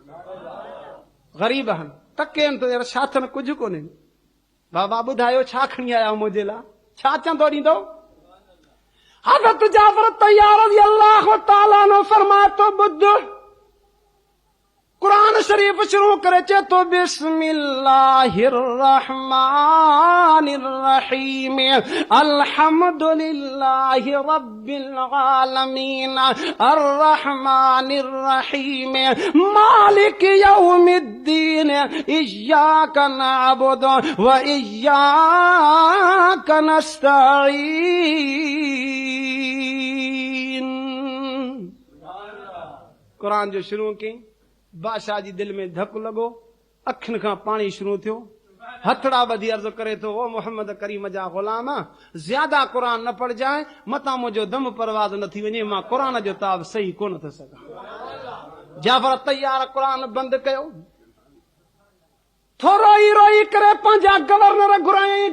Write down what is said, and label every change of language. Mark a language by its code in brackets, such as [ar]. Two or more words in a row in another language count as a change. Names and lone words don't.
[sd] ग़रीब आहिनि, टकेनि तो यार, छा अथनि, कुझु कोन्हे। बाबा ॿुधायो छा खणी आया मुंहिंजे लाइ, छा चंदो ॾींदो। हज़रत जाफ़र तैयार [ar] رضي الله تعالى عنه [sd] फरमाए तो ॿुध, कुरान शरीफ शुरू करे चे तो [ar] بسم الله الرحمن الرحيم، الحمد لله رب العالمين، الرحمن الرحيم، مالك يوم الدين، إياك نعبد وإياك نستعين. [sd] कुरान जो शुरू कई, बादशाह जी दिल में धक लॻो, अखियुनि खां पाणी शुरू थियो, हथड़ा ॿधी अर्ज़ करे थो, ओ मोहम्मद करीम जा ग़ुलाम, ज्यादा क़ुरान न पढ़जांइ, मतां मुंहिंजो दम परवाज़ न थी वञे, मां क़ुरान जो ताब सही कोन थो सघां। जाफ़र तैयार क़ुरान बंदि कयो, थोरो रोई रोई करे पंहिंजा गवर्नर घुराई।